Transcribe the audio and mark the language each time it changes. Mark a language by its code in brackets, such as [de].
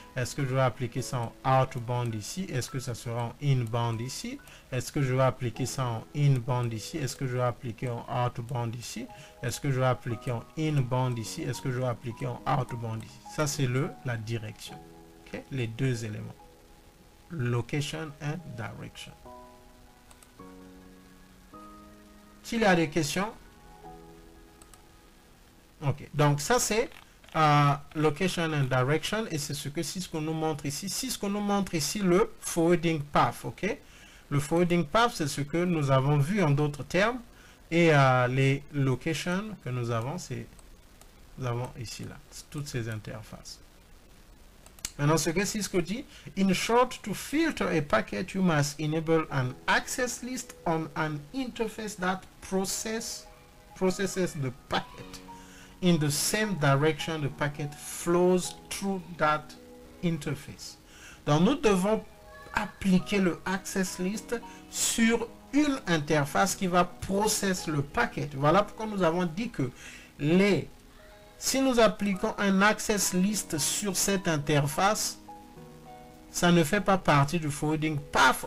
[fr] Est-ce que je vais appliquer ça en outbound ici? Est-ce que ça sera en inbound ici? Est-ce que je vais appliquer ça en inbound ici? Est-ce que je vais appliquer en outbound ici? Est-ce que je vais appliquer en inbound ici? Est-ce que je vais appliquer en outbound ici? Ça, c'est la direction. Okay? Les deux éléments. [en] Location and direction. [fr] S'il y a des questions? Ok, donc ça c'est [en] location and direction, [fr] et c'est ce que Cisco nous montre ici. Cisco nous montre ici le forwarding path, ok. Le forwarding path, c'est ce que nous avons vu en d'autres termes, et les locations que nous avons, c'est, nous avons ici là, toutes ces interfaces. Maintenant, ce que Cisco dit, [en] in short, to filter a packet, you must enable an access list on an interface that processes the packet in the same direction the packet flows through that interface. [fr] Donc, nous devons appliquer le access list sur une interface qui va processer le packet. Voilà pourquoi nous avons dit que si nous appliquons un access list sur cette interface, ça ne fait pas partie du forwarding path.